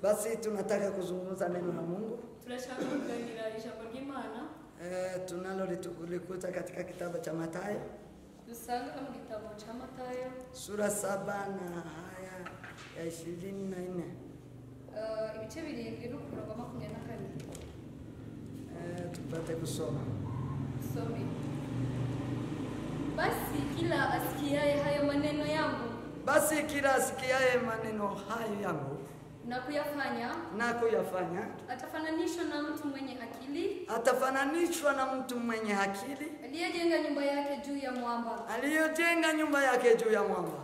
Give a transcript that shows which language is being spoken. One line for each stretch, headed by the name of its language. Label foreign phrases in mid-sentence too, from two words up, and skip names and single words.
Swahili: Basi tunataka kuzungumza neno la Mungu.
Kinyarwanda: Turashaka kuganira ijambo ry'Imana.
Swahili: Tunalolikuta katika kitabu cha Mathayo.
Kinyarwanda: Dusanga mu gitabo cha Mathayo.
Swahili: Sura 7 na aya ya 24.
Kinyarwanda: Ibice birindwi n'umurongo 24.
Swahili: Tupate kusoma. Somi. Basi kila asikiaye hayo maneno yangu. Basi kila asikiaye maneno hayo yangu na kuyafanya atafananishwa na mtu mwenye akili aliyejenga nyumba yake juu ya mwamba.